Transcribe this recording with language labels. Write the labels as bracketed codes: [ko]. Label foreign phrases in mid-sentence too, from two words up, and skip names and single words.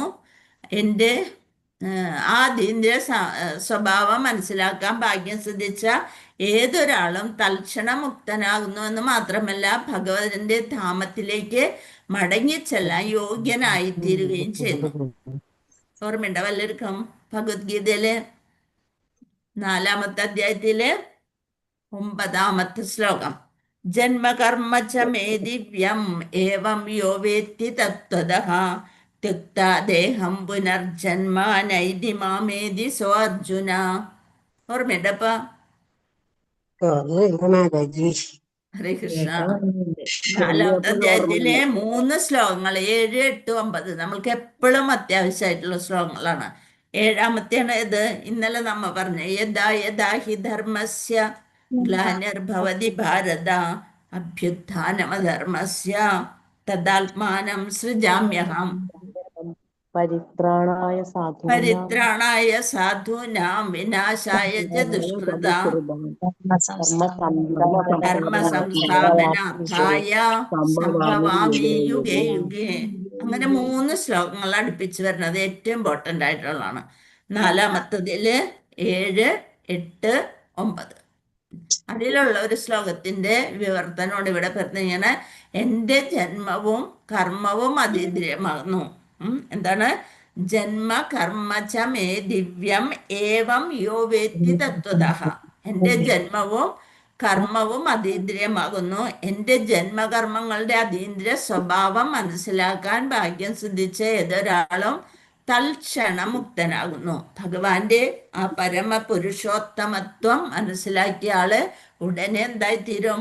[ml] എൻ്റെ ആ അതീന്ദ്രിയ സ്വഭാവം മനസ്സിലാക്കാൻ ഭാഗ്യം സിദ്ധിച്ച ഏതൊരാളും തൽക്ഷണം മുക്തനാകുന്നു എന്ന് മാത്രമല്ല, ഭഗവതിന്റെ ധാമത്തിലേക്ക് മടങ്ങിച്ചെല്ലാൻ യോഗ്യനായിത്തീരുകയും ചെയ്യുന്നു. ഓർമ്മയുണ്ട വല്ലവർക്കും? ഭഗവത്ഗീതയിലെ 4-ാമത്തെ അധ്യായത്തിലെ 9-ാമത്തെ ശ്ലോകം, [sa] ജന്മകർമ്മ ച മേ ദിവ്യം ഏവം യോ വേത്തി തത്വതഃ ത്യുക്താ ദേഹം പുനർജന്മ നൈതി മാമേതി സോ അർജുന. [ml] ഓർമ്മയുണ്ടപ്പ? ഹരേ കൃഷ്ണ. 4-ാമത്തെ അധ്യായത്തിലെ 3 ശ്ലോകങ്ങൾ 7, 8, 9 നമ്മൾക്ക് എപ്പോഴും അത്യാവശ്യമായിട്ടുള്ള ശ്ലോകങ്ങളാണ്. 7-ാമത്തെയാണ് ഇത്. ഇന്നലെ നമ്മ പറഞ്ഞു, [sa] യഥാ യഥാ ഹി ധർമ്മസ്യ ഗ്ലാനിർഭവതി ഭാരത അഭ്യുത്ഥാനമധർമ്മസ്യ തദാത്മാനം സൃജാമ്യഹം പരിത്രാണായ സാധൂനാം വിനാശായ ച ദുഷ്കൃതാം ധർമ്മ സംസ്ഥാപനാർത്ഥായ സംഭവാമി യുഗേ യുഗേ. [ml] അങ്ങനെ 3 ശ്ലോകങ്ങൾ അടുപ്പിച്ച് വരുന്നത് ഏറ്റവും ഇമ്പോർട്ടൻ്റ് ആയിട്ടുള്ളതാണ്. 4-ാമത്തതില് 7, 8, 9 അതിലുള്ള ഒരു ശ്ലോകത്തിന്റെ വിവർത്തനോട് ഇവിടെ പറഞ്ഞിങ്ങനെ, എൻ്റെ ജന്മവും കർമ്മവും അതീന്ദ്രിയമാകുന്നു. എന്താണ്? [sa] ജന്മ കർമ്മ ച മേ ദിവ്യം ഏവം യോ വേത്തി തത്വതഃ. [ml] എൻ്റെ ജന്മവും കർമ്മവും അതീന്ദ്രിയമാകുന്നു. എൻ്റെ ജന്മകർമ്മങ്ങളുടെ അതീന്ദ്രിയ സ്വഭാവം മനസ്സിലാക്കാൻ ഭാഗ്യം സിദ്ധിച്ച ഏതൊരാളും തൽക്ഷണം മുക്തനാകുന്നു. ഭഗവാന്റെ ആ പരമ പുരുഷോത്തമത്വം മനസ്സിലാക്കിയ ആള് ഉടനെ എന്തായിത്തീരും?